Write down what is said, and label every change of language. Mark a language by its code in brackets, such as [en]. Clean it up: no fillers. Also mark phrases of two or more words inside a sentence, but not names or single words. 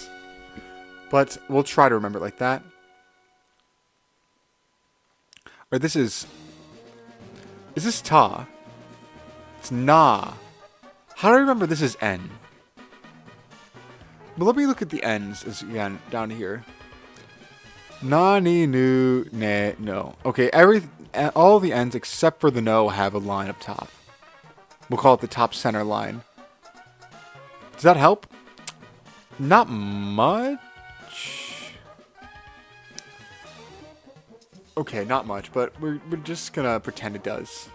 [en] But we'll try to remember it like that. Or this is... Is this ta? It's na. How do I remember this is N? But let me look at the N's again down here. [ja] Na, ni, nu, ne, no. [en] Okay, all the N's except for the no have a line up top. We'll call it the top center line. Does that help? Not much. Okay, not much, but we're just gonna pretend it does.